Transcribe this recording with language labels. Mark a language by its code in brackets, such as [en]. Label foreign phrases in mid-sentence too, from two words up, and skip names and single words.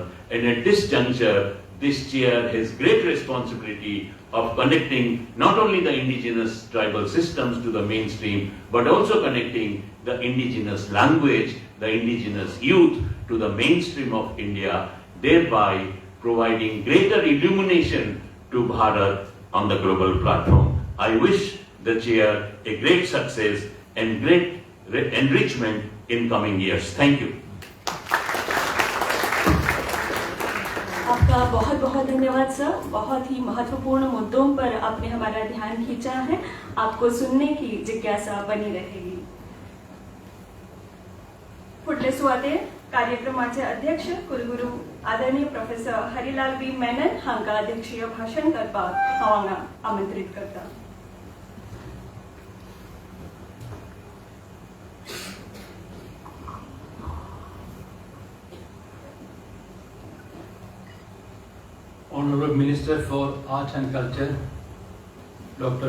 [en] And at this juncture, this chair has great responsibility of connecting not only the indigenous tribal systems to the mainstream, but also connecting the indigenous language, the indigenous youth to the mainstream of India, thereby providing greater illumination to Bharat on the global platform. I wish the chair a great success and great enrichment in coming years. Thank you. [hi] आपका बहुत बहुत धन्यवाद सर. बहुत ही महत्वपूर्ण मुद्दों पर आपने हमारा ध्यान खींचा है. आपको सुनने की जिज्ञासा बनी रहेगी. [kok] पुढले सुवाते कार्यक्रमाचे अध्यक्ष कुलगुरू आदरणीय प्रोफेसर हरिलाल बी मेनन हांका अध्यक्षीय भाषण करपाक हांव हांगा आमंत्रित करता. [en] Honorable Minister for Art and Culture, Dr.